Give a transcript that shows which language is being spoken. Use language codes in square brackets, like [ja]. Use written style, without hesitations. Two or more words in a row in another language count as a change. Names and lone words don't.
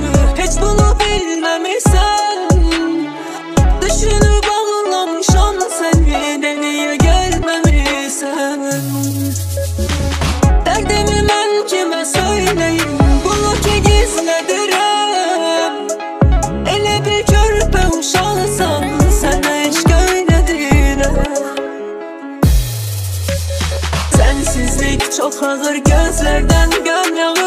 [tr] Hiç bunu bilmemişsen. Düşünüp ağlamışam seni de niye gelmemişsen. Derdimi mən kimə söyleyim, bunu ki gizledirəm. [az] Elə bir körpə uşaqsan, sənə eşq eylədirəm. [tr] Sensizlik çok ağır, gözlerden göm yağır.